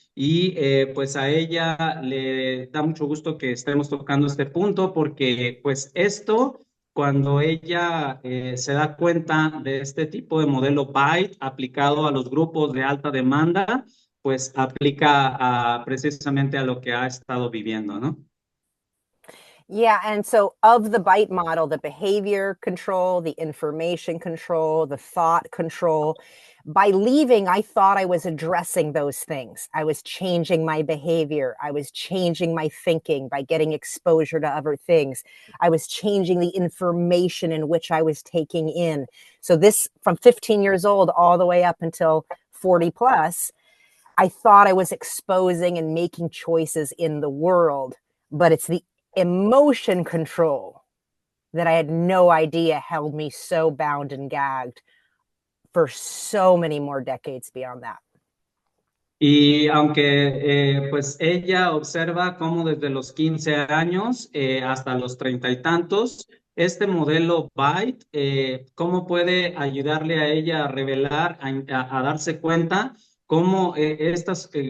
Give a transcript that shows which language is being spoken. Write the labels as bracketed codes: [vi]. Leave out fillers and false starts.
[es] Y pues a ella le da mucho gusto que estemos tocando este punto porque pues esto, cuando ella se da cuenta de este tipo de modelo BITE aplicado a los grupos de alta demanda, pues aplica precisamente a lo que ha estado viviendo, ¿no? [en] Yeah, and so of the BITE model, the behavior control, the information control, the thought control, by leaving, I thought I was addressing those things. I was changing my behavior. I was changing my thinking by getting exposure to other things. I was changing the information in which I was taking in. So this, from 15 years old all the way up until 40 plus, I thought I was exposing and making choices in the world, but it's the emotion control that I had no idea held me so bound and gagged for so many more decades beyond that. [es] Y aunque pues ella observa cómo desde los 15 años hasta los 30 y tantos, este modelo BITE, cómo puede ayudarle a ella a revelar, a darse cuenta cómo estas